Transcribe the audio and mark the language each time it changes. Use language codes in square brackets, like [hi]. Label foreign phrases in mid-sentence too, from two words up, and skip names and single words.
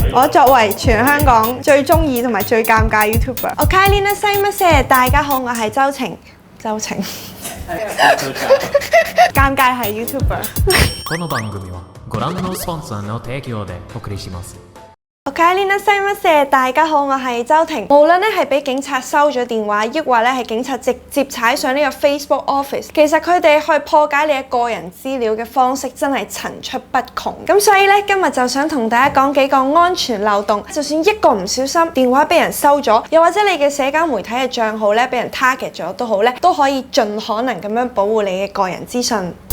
[yue] 我作為全香港最中意同埋最尷尬 YouTuber。 [ja] おかえりなさいませ， [yue] 大家好，我係周晴。周晴。尷尬係 YouTuber。 [ja] この番組はご覧のスポンサーの提供でお送りします。おかえりなさいませ， [yue] 大家好，我係周婷。無論咧係俾警察收咗電話，抑或咧係警察直接踩上呢個 [en] Facebook Office， [yue] 其實佢哋去破解你嘅個人資料嘅方式真係層出不窮。咁所以咧，今日就想同大家講幾個安全漏洞，就算一個唔小心電話俾人收咗，又或者你嘅社交媒體嘅帳號咧俾人 target 咗都好咧，都可以盡可能咁樣保護你嘅個人資訊。